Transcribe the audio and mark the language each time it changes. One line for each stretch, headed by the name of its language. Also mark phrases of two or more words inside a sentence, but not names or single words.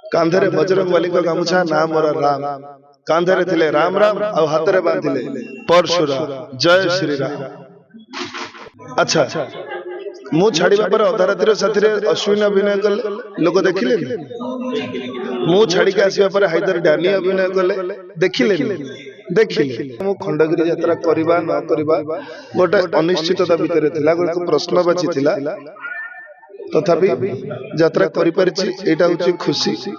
Odia: କାନ୍ଧରେ ବଜରଙ୍ଗ ବଳି କୁ ଗାମୁଛା ନା ମୋର ରାମ କାନ୍ଧରେ ଥିଲେ ରାମ ରାମ ଆ ହାତରେ ବାନ୍ଧିଲେ ପରଶୁରାମ ଜୟ ଶ୍ରୀ ରାମ। ଅଚ୍ଛା ମୁଁ ଛାଡ଼ିବା ପର ଅଧା ରାତିର ସାଥୀ ଅଶ୍ୱିନ ଅଭିନୟ କଲେ ଲୋକ ଦେଖିଲେ ମୁଁ ଛାଡ଼ି କେ ଆସିବା ପର ହାଇଦର ଡାନି ଅଭିନୟ କଲେ ଦେଖିଲେ ଦେଖିଲେ ମୁଁ ଖଣ୍ଡଗିରି ଯାତ୍ରା କରବା ନ କରବା ଗୋଟେ ଅନିଶ୍ଚିତତା ଭିତର ଥିଲା ଗୋଟେ ପ୍ରଶ୍ନବାଚୀ ଥିଲା ତଥାପି ଯାତ୍ରା କରି ପରିଛି ଏଟା ହଉଛି ଖୁସି